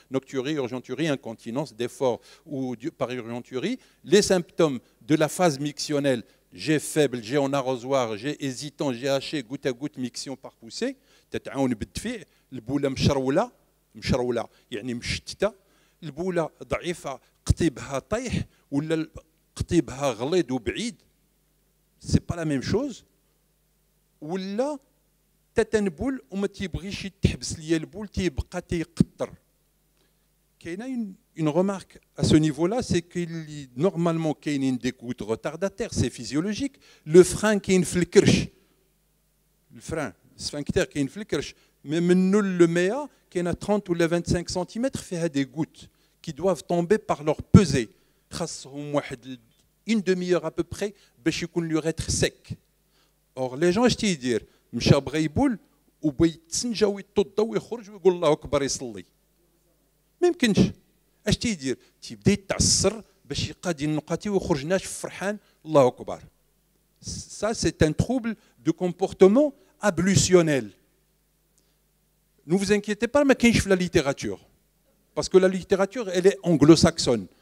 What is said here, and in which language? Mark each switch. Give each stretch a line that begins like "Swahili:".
French: Nocturie, urgenturie, incontinence, d'effort ou par urgenturie. Les symptômes de la phase mictionnelle, j'ai faible, j'ai en arrosoir, j'ai hésitant, j'ai haché, goutte à goutte, miction par poussée.
Arabic: تتعاون بالدفيع البوله مشروله يعني مشتته البوله ضعيفه قطيبها طايح ولا قطيبها غليظ وبعيد
French: سي با لا ميم شوز
Arabic: ولا تتنبول وما تيبغيش تحبس ليا البول تيبقى تيقطر. كاينه
French: une remarque à ce niveau-là, c'est qu'il normalement
Arabic: كاينين
French: des gouttes retardataires, c'est physiologique. Le frein
Arabic: كاين في الكرش,
French: le frein, le sphincter كاين في الكرش, mais
Arabic: منو المياه كاينه
French: 30 ou 25 cm
Arabic: فيها
French: des gouttes qui doivent tomber par leur pesée.
Arabic: خاصهم واحد
French: une demi-heure à peu près
Arabic: باش يكون
French: l'urètre sec. Or les gens
Arabic: اش تيدير مشى بغى يبول وبغى يتسنجى ويتوضا ويخرج ويقول الله اكبر يصلي. ما يمكنش. اش تيدير تيبدا يتعصر باش يقاد النقاطي ويخرج ناشف فرحان الله اكبر.
French: Ça c'est un trouble de comportement ablusionnel. Ne vous inquiétez pas,
Arabic: ما كاينش في
French: la littérature. Parce que la littérature elle est anglo-saxonne.